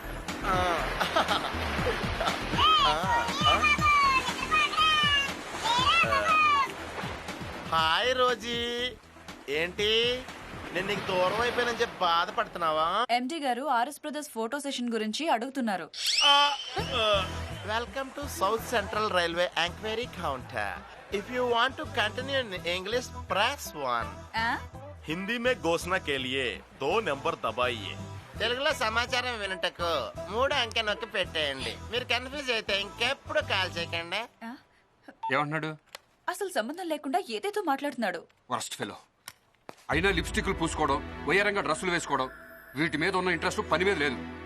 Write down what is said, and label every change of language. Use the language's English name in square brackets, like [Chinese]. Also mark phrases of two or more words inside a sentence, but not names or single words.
[Telugu] హాయ్ రోజీ. ఏంటి, నేను నీకు దూరం అయిపోయానని చెప్పి బాధపడుతున్నావా? ఎండి గారు ఆర్ఎస్ బ్రదర్స్ [English] photo session [Telugu] గురించి అడుగుతున్నారు. [English] Welcome to South Central Railway enquiry counter. If you want to continue in English press 1. [Hindi] हिंदी में घोषणा के लिए 2 नंबर दबाइए. [Telugu] తెలుగులో సమాచారం వినటకు 3 అంకె నొక్కి పెట్టేయండి. మీరు కన్ఫ్యూజ్ అయితే ఇంకెప్పుడు కాల్ చేయకండి. ఏమంటున్నాడు? అసలు సంబంధం లేకుండా ఏదేదో మాట్లాడుతున్నాడు. [English] worst fellow. [Telugu] అయినా లిప్స్టిక్లు పూసుకోవడం, వయ్యారంగా డ్రెస్సులు వేసుకోవడం, వీటి మీద ఉన్న ఇంట్రెస్ట్ పని మీద లేదు.